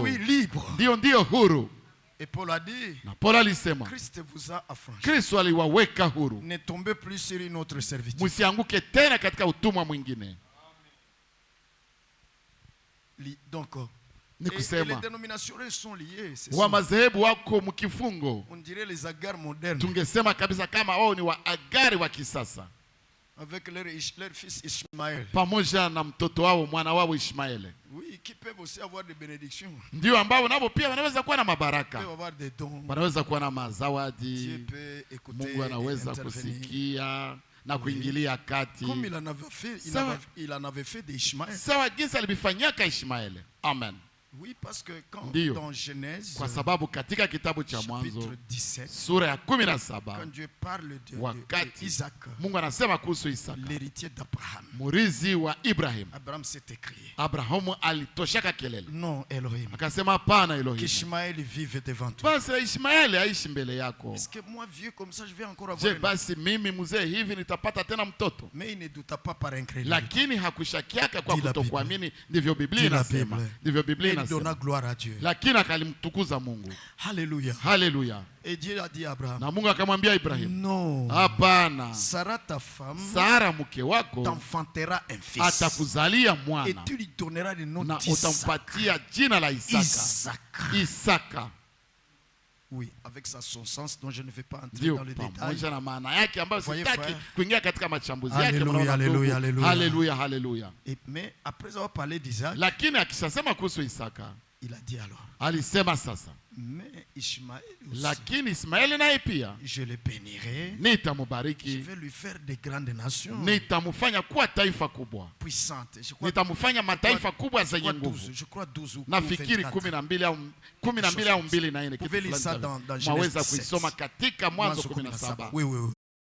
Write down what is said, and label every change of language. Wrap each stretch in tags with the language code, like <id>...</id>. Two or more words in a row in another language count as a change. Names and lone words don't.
<fr>Oui, libre. Et Paul a dit, Christ vous a affranchi. Ne tombez plus sur une autre servitude. Donc, et les dénominations sont liées.</fr> <sw>Wa madhehebu wako mkifungo.</sw> <fr>On dirait les Agar modernes.</fr> <sw>Tungesema kabisa kama wao ni wa Agari wa kisasa.</sw> <fr>Avec leur fils Ishmaël.</fr> <sw>Pamoja na mtoto wao mwana wao Ishmaeli.</sw> <fr>Oui, qui peuvent aussi avoir des bénédictions.</fr> <sw>Ndio ambao nabo pia wanaweza kuwa na mabaraka.</sw> <fr>Peuvent avoir des dons.</fr> <sw>Wanaweza kuwa na mazawadi. Mungu anaweza kusikia na kuingilia kati.</sw> <fr>Comme il en avait fait d'Ishmaël.</fr> <sw>Sawa jinsi alibifanyaka Ishmaeli. Amen.</sw> <fr>Oui, parce que quand dans Genèse,</fr> <sw>kwa sababu katika kitabu cha Mwanzo sura ya 17,</sw> <fr>quand Dieu parle de Isaac,</fr> <sw>Mungu anasema kuhusu Isaka,</sw> <fr>l'héritier d'Abraham,</fr> <sw>murithi wa Ibrahim.</sw> <fr>Abraham s'est écrié.</fr> <sw>Abrahamu alitoshaka kelele.</sw> <fr>Non, Elohim.</fr> <sw>Akasema hapana Elohim.</sw> <fr>Qu'Ishmaël vive devant toi.</fr> <sw>Basi Ishmaeli aishi mbele yako.</sw> <fr>Est-ce que moi vieux comme ça je vais encore avoir?</fr> <sw>Je basi mimi mzee hivi nitapata tena mtoto?</sw> <fr>Mais il ne douta pas par incrédulité.</fr> <sw>Lakini hakushakiaka kwa kutokuamini, ndivyo Biblia inasema. Ndivyo Biblia inasema.</sw> <fr>Gloire à Dieu.</fr> <sw>Lakini akalimtukuza Mungu.</sw> <fr>Alléluia.</fr> <sw>Haleluya.</sw> <fr>Et Dieu a dit à Abraham.</fr> <sw>Na Mungu akamwambia Ibrahim.</sw> <fr>Non.</fr> <sw>Hapana.</sw> <fr>Sarah ta femme.</fr> <sw>Sara mke wako</sw> <fr>t'enfantera un fils.</fr> <sw>Atakuzalia mwana.</sw> <fr>Et tu lui donneras le nom</fr> <sw>na</sw> <fr>d'Isaac.</fr> <sw>utampatia jina la Isaka.</sw> <fr>Oui, avec son sens dont je ne vais pas entrer dans les détails.</fr> <sw>Na maana yake ambayo sitaki kuingia katika machambuzi yake.</sw> <fr>Alléluia, alléluia, alléluia.</fr> <sw>Haleluya, haleluya.</sw> <fr>Mais après avoir parlé d'Isaac,</fr> <sw>lakini akishasema kuhusu Isaka,</sw> <fr>il a dit alors.</fr> <sw>Alisema sasa.</sw> <fr>Mais Ishmael aussi,</fr> <sw>lakini Ismaeli naye pia</sw> <fr>je le bénirai,</fr> <sw>nitamubariki,</sw> <fr>je vais lui faire de grandes nations,</fr> <sw>nitamfanya kuwa taifa kubwa,</sw> <fr>puissante,</fr> <sw>nitamfanya mataifa kubwa zenye nguvu. Nafikiri 12 au 12 au 2 na 4 kitu. Maweza kuisoma katika Mwanzo 17.</sw> <fr>Oui, oui, oui.</fr>